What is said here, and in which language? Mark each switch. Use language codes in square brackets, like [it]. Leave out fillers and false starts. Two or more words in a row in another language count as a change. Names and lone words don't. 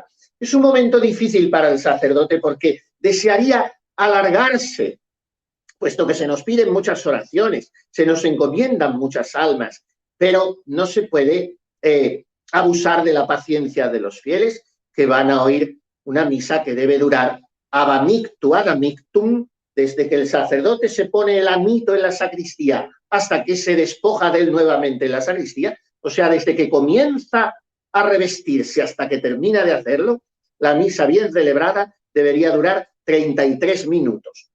[es] Es un momento difícil para el sacerdote porque desearía alargarse, puesto que se nos piden muchas oraciones, se nos encomiendan muchas almas, pero no se puede abusar de la paciencia de los fieles que van a oír una misa que debe durar [la] ab amictu ad amictum, [es] desde que el sacerdote se pone el amito en la sacristía hasta que se despoja de él nuevamente en la sacristía, o sea, desde que comienza a revestirse hasta que termina de hacerlo, la misa bien celebrada debería durar 33 minutos.